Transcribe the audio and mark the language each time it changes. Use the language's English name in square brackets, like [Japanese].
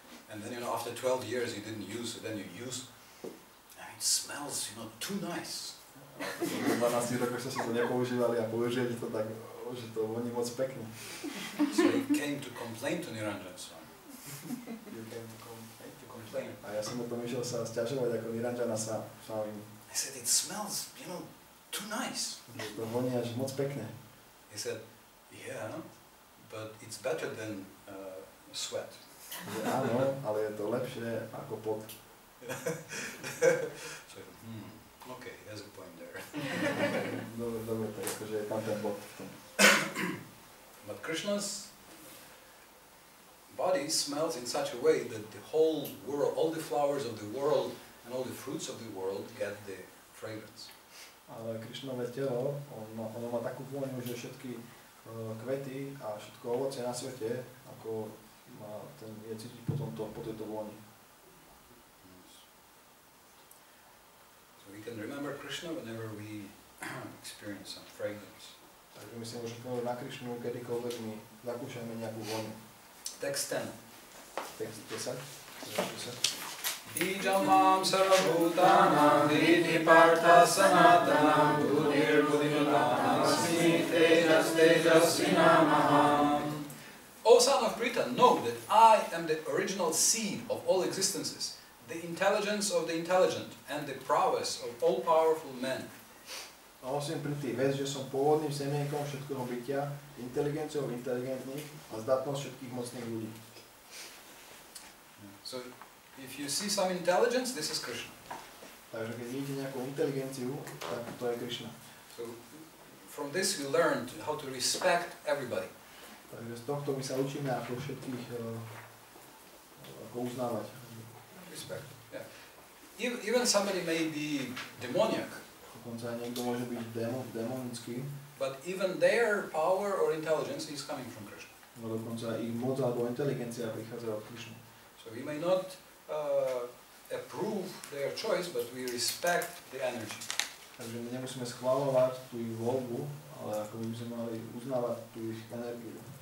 [English] And then, you know, after 12 years you didn't use it, then you use it, and it smells, you know, too nice. [Slovak] V 12 rokoch sa si to nepoužívali a použili to tak, že to voní moc pekne. [English] So he came to complain to Niranjan Swami. You came to Complain. [Slovak] A ja som potom išiel sa sťažovať ako Niranjana Swami. [English] I said, it smells, you know, too nice. [Slovak] Že to voní až moc pekne. [English] He said, yeah, but it's better than sweat. [Slovak] Že áno, ale je to lepšie ako pot. [English] So, okay, he has a point there. [Slovak] Dobre, tak akože je tam ten bod v tom. [English] But Krishna's body smells in such a way that the whole world, all the flowers of the world and all the fruits of the world get the fragrance. [Slovak] Ale Krišnové telo, ono má takú vôňu, že všetky kvety a všetko ovocie na svete, ako je cítiť po tejto vôni. [English] So we can remember Krishna whenever we experience some fragrance. [Slovak] Takže my si môžeme na Krišnu, kedykoľvek my zakúšame nejakú vôňu. [English] Text 10. [Slovak] Text 10. [Sanskrit] Bijam mam sarvabhutanam vidhi partha sanatanam buddhir buddhijutanam asmi tejas tejasvinamaham. [English] O son of Pritha, know that I am the original seed of all existences, the intelligence of the intelligent, and the prowess of all powerful men. [Slovak] A osiem Priti, vec, že som pôvodným semienkom všetkého bytia, inteligenciou inteligentných a zdatnosť všetkých mocných ľudí. [English] So, if you see some intelligence, this is Krishna. [Slovak] Takže keď vidíte nejakú inteligenciu, tak to je Krišna. [English] So, from this we learned how to respect everybody. [Slovak] Takže z tohto my sa učíme ako všetkých ako uznávať. [English] Respect, yeah. Even somebody may be demoniac. [Slovak] Dokonca niekto môže byť demonický. [English] But even their power or intelligence is coming from Krishna. [Slovak] No dokonca ich moc alebo inteligencia prichádza od Krišny. [English] So we may not approve their choice, but we respect the energy. [Slovak] Takže my nemusíme schvaľovať tú ich voľbu, ale ako by sme mali uznávať tú ich energiu.